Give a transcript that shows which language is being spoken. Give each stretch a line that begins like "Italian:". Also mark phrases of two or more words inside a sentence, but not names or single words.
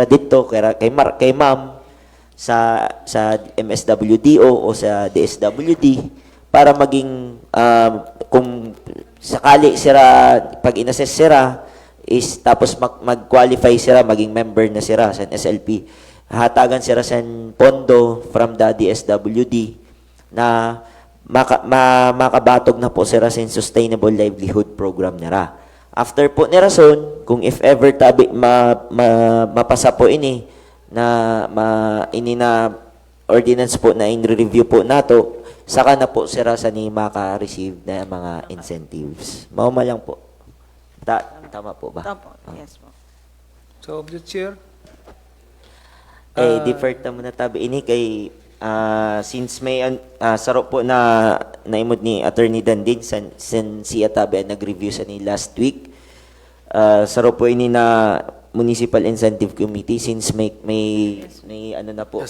Filipino: dito kay ma'am sa MSWDO o sa DSWD para maging kung sakali sila pag inassess sila is tapos mag-qualify sila maging member na sila sa SLP, hatagan sila sa pondo from the DSWD na makabatog na po sila sa Sustainable Livelihood Program nila.
Bikol: After po ni rason, kung
English: if ever
Bikol: tabi mapasa po ini na ordinance po na in-review po nato, saka na po sila sa ni maka-receive na mga incentives. Mauma lang po. Tama po ba?
Filipino: Tama po. Yes po.
English: So, the chair,
Bikol: Deferred ta muna tabi ini kay since may saro po na naimod ni Attorney Dandin sen siya tabi ang nag-review sa ni last week. Saro po ini na Municipal Incentive Committee since may ano na po.